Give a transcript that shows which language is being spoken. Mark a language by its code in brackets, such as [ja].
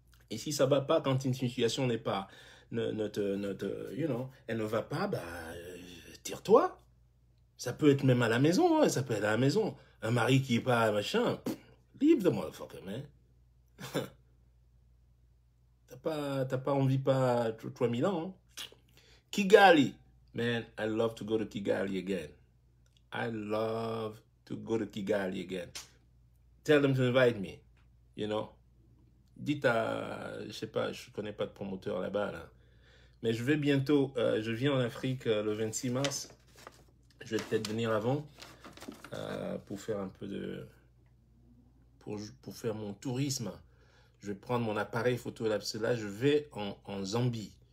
[fr] Et si ça va pas, quand une situation n'est pas... [en] you know, [fr] elle ne va pas, bah, tire-toi. Ça peut être même à la maison, hein, ça peut être à la maison. Un mari qui est pas machin, [en] leave the motherfucker, man. [fr] T'as pas envie pas 3000 ans, hein? [en] Kigali, man, I love to go to Kigali again. I love to go to Kigali again. Tell them to invite me, you know. [fr] Dites à, je sais pas, je connais pas de promoteur là-bas, là. Mais je vais bientôt, je viens en Afrique le 26 mars. Je vais peut-être venir avant pour faire un peu de... Pour faire mon tourisme. Je vais prendre mon appareil photo là, je vais en Zambie.